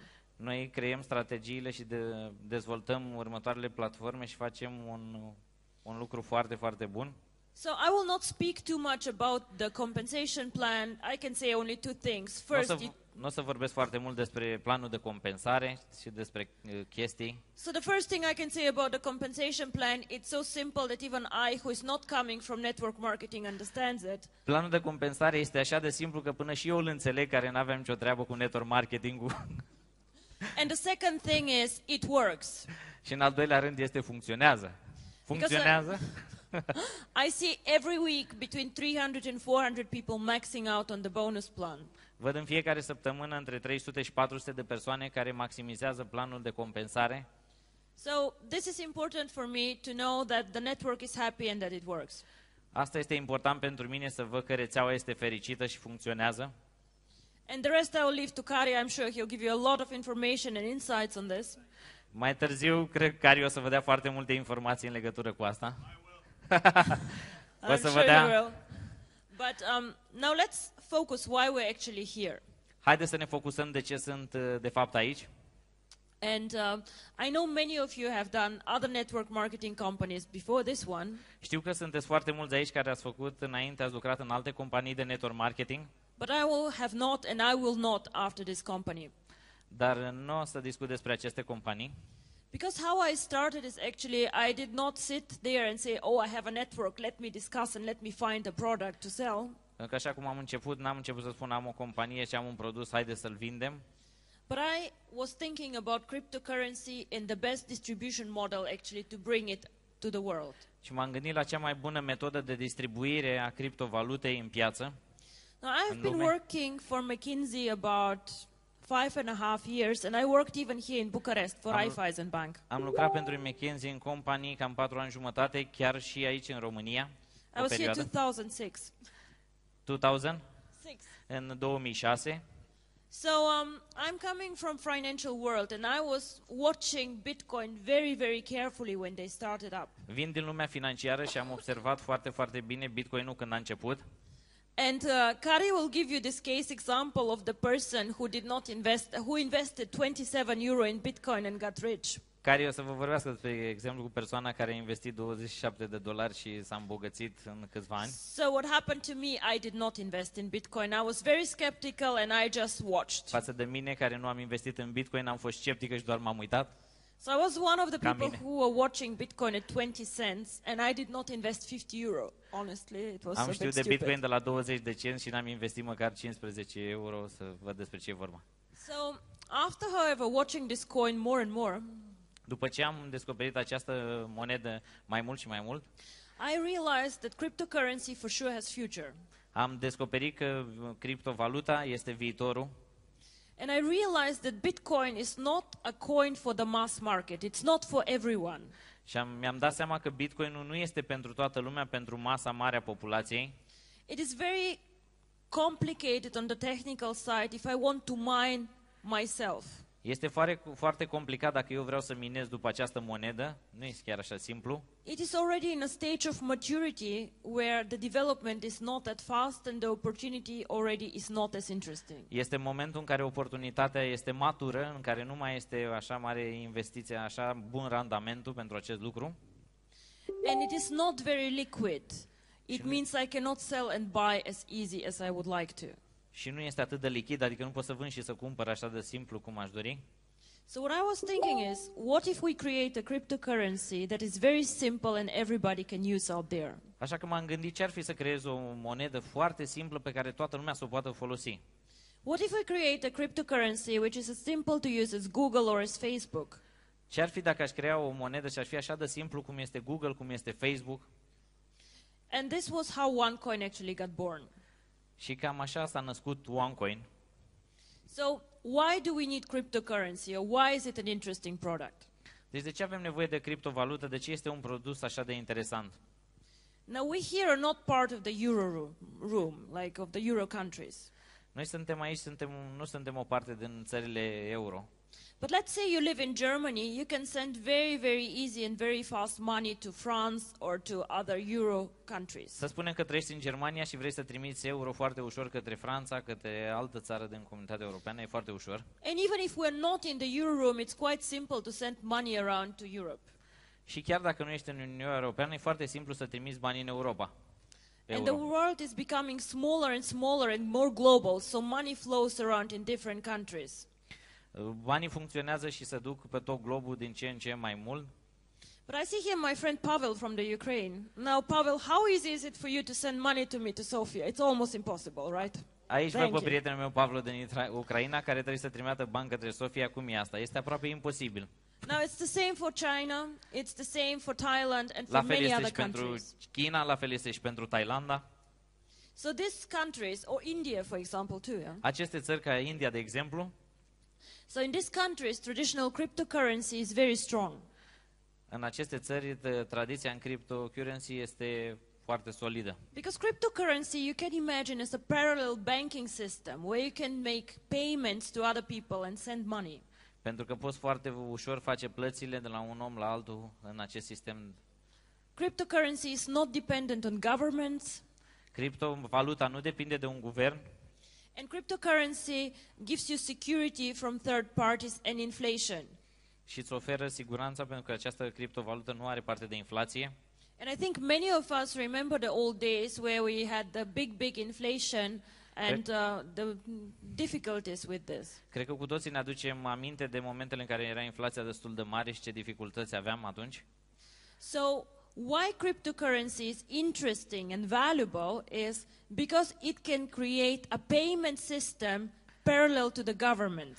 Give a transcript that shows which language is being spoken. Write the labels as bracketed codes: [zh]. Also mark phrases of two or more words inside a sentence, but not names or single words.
[ro] Noi creăm strategiile și dezvoltăm următoarele platforme și facem un lucru foarte, foarte bun. [en] So I will not speak too much about the compensation plan. I can say only two things. First, [ro] Nu o să vorbesc foarte mult despre planul de compensare și despre chestii. [en] So the first thing I can say about the compensation plan, it's so simple that even I, who is not coming from network marketing, understands it. [ro] Planul de compensare este așa de simplu că până și eu îl înțeleg, care n-aveam nicio treabă cu [en] network marketing-ul. And the second thing is, it works. [ro] Și în al doilea rând funcționează. Funcționează. [en] I see every week between 300 and 400 people maxing out on the bonus plan. [ro] Văd în fiecare săptămână între 300 și 400 de persoane care maximizează planul de compensare. [en] So this is important for me to know that the network is happy and that it works. [ro] Asta este important pentru mine, să văd că rețeaua este fericită și funcționează. [en] And the rest I will leave to Kari. I'm sure he'll give you a lot of information and insights on this. [ro] Mai târziu, cred că Kari o să vă dea foarte multe informații în legătură cu asta. [en] I'm sure he will. But now let's focus why we're actually here. [ro] Haideți să ne focusăm de ce sunt de fapt aici. [en] And I know many of you have done other network marketing companies before this one. [ro] Știu că sunteți foarte mulți aici care ați făcut înainte, ați lucrat în alte companii de [en] network marketing. But I will have not and I will not after this company. [ro] Dar nu o să discut despre aceste companii. [en] Because how I started is actually I did not sit there and say, oh, I have a network, let me discuss and let me find a product to sell. [ro] Pentru că așa cum am început, n-am început să spun am o companie și am un produs, haide să-l vindem. [en] But I was thinking about cryptocurrency and the best distribution model actually to bring it to the world. [ro] Și m-am gândit la cea mai bună metodă de distribuire a criptovalutei în piață. [en] Now I've been working for McKinsey about 5.5 years, and I worked even here in Bucharest for Raiffeisen Bank. [ro] Am lucrat pentru McKinsey în companii cam 4 ani jumătate, chiar și aici în România. [en] I was here 2006. [ro] 2006? În 2006. [en] So I'm coming from financial world, and I was watching Bitcoin very, very carefully when they started up. [ro] Vin din lumea financiară și am observat foarte, foarte bine Bitcoin-ul când a început. [en] And Kari will give you this case example of the person who did not invest, who invested 27 euro in Bitcoin and got rich. [ro] Care o să vă vorbească despre exemplu cu persoana care a investit $27 și s-a îmbogățit în câțiva ani. [en] So what happened to me, I did not invest in Bitcoin. I was very skeptical and I just watched. [ro] Față de mine care nu am investit în Bitcoin, am fost sceptică și doar m-am uitat. [en] So I was one of the people who were watching Bitcoin at 20 cents and I did not invest 50 euro. Honestly, it was [ro] Am [en] a bit [ro] știut de [en] stupid. [ro] Bitcoin de la 20 de cenți și n-am investit măcar 15 euro să văd despre ce e vorba. [en] So after, however, watching this coin more and more, [ro] După ce am descoperit această monedă mai mult și mai mult, [en] I realized that cryptocurrency for sure has future. [ro] am descoperit că criptovaluta este viitorul. [en] And I realized that Bitcoin is not a coin for the mass market. It's not for everyone. [ro] Și mi-am dat seama că Bitcoinul nu este pentru toată lumea, pentru masa mare a populației. [en] It is very complicated on the technical side if I want to mine myself. [ro] Este foarte complicat dacă eu vreau să minez după această monedă, nu este chiar așa simplu. [en] It is already in a stage of maturity where the development is not that fast and the opportunity already is not as interesting. [ro] Este momentul în care oportunitatea este matură, în care nu mai este așa mare investiția, așa bun randamentul pentru acest lucru. [en] And it is not very liquid. It means I cannot sell and buy as easy as I would like to. [ro] Și nu este atât de lichid, adică nu pot să vând și să cumpăr așa de simplu cum aș dori. [en] So what I was thinking is, what if we create a cryptocurrency that is very simple and everybody can use out there? [ro] Așa că m-am gândit ce ar fi să creez o monedă foarte simplă pe care toată lumea să o poată folosi. [en] What if we create a cryptocurrency which is as simple to use as Google or as Facebook? [ro] Ce ar fi dacă aș crea o monedă și aș fi așa de simplu cum este Google, cum este Facebook? [en] And this was how OneCoin actually got born. [ro] Și cam așa s-a născut OneCoin. [en] So why do we need cryptocurrency, or why is it an interesting product? [ro] Deci de ce avem nevoie de criptovalută? De ce este un produs așa de interesant? [en] Now we here are not part of the euro room, like of the euro countries. [ro] Noi suntem aici, nu suntem o parte din țările euro. [en] But let's say you live in Germany, you can send very, very easy and very fast money to France or to other euro countries. [ro] Să spunem că trăiești în Germania și vrei să trimiți euro foarte ușor către Franța, către altă țară din Comunitatea Europeană, e foarte ușor. [en] And even if we're not in the euro room, it's quite simple to send money around to Europe. [ro] Și chiar dacă nu ești în Uniunea Europeană, e foarte simplu să trimiți bani în Europa. [en] And the world is becoming smaller and smaller and more global, so money flows around in different countries. [ro] Banii funcționează și se duc pe tot globul din ce în ce mai mult. [en] But I see here my friend Pavel from the Ukraine. Now, Pavel, how easy is it for you to send money to me to Sofia? It's almost impossible, right? [ro] Aici văd pe prietenul meu, Pavlo, din Ucraina, care trebuie să trimită bani către Sofia. Cum e asta? Este aproape imposibil. [en] Now, it's the same for China, it's the same for Thailand and [ro] La [en] for [ro] fel [en] many [ro] este [en] other [ro] și pentru [en] countries. [ro] China, la fel este și pentru Thailanda. [en] So these countries, or India, for example, too, yeah? [ro] Aceste țări ca India, de exemplu, [en] So in these countries, traditional cryptocurrency is very strong. [ro] în aceste țări, tradiția în cryptocurrency este foarte solidă. [en] Because cryptocurrency, you can imagine, as a parallel banking system where you can make payments to other people and send money. [ro] Pentru că poți foarte ușor face plățile de la un om la altul în acest sistem. [en] Cryptocurrency is not dependent on governments. [ro] Criptovaluta nu depinde de un guvern. [en] And cryptocurrency gives you security from third parties and inflation. [ro] Și îți oferă siguranța pentru că această criptovalută nu are parte de inflație. [en] And I think many of us remember the old days where we had the big inflation and the difficulties with this. [ro] Cred că cu toții ne aducem aminte de momentele în care era inflația destul de mare și ce dificultăți aveam atunci. [en] So why cryptocurrency is interesting and valuable is because it can create a payment system parallel to the governments.